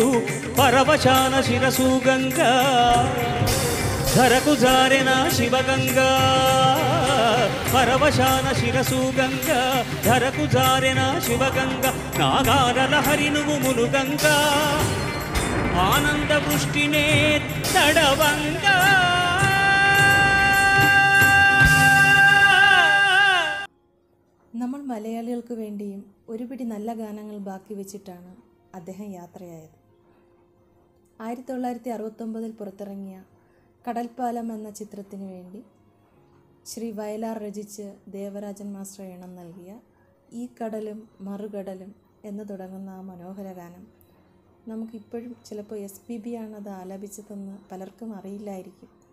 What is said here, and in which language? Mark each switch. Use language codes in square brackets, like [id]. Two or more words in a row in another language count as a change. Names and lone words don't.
[te] పరవశాన శిరసు గంగా ధరకు జారెన శివగంగా, పరవశాన శిరసు గంగా ధరకు జారెన శివగంగా. నాగారల హరి నువ్వు మునుగంగా ఆనంద వృష్టినే తడవంగా. [ml] നമ്മൾ മലയാളികൾക്ക് വേണ്ടിയും ഒരുപിടി നല്ല ഗാനങ്ങൾ ബാക്കി വെച്ചിട്ടാണ് അദ്ദേഹം യാത്രയായത്. 1969 പുറത്തിറങ്ങിയ കടൽപ്പാലം എന്ന ചിത്രത്തിന് വേണ്ടി ശ്രീ വയലാർ രചിച്ച് ദേവരാജൻ മാസ്റ്റർ ഈണം നൽകിയ ഈ കടലും മറുകടലും എന്ന് തുടങ്ങുന്ന ആ മനോഹര ഗാനം നമുക്കിപ്പോഴും ചിലപ്പോൾ SPB ആണത് ആലപിച്ചതെന്ന് പലർക്കും അറിയില്ലായിരിക്കും.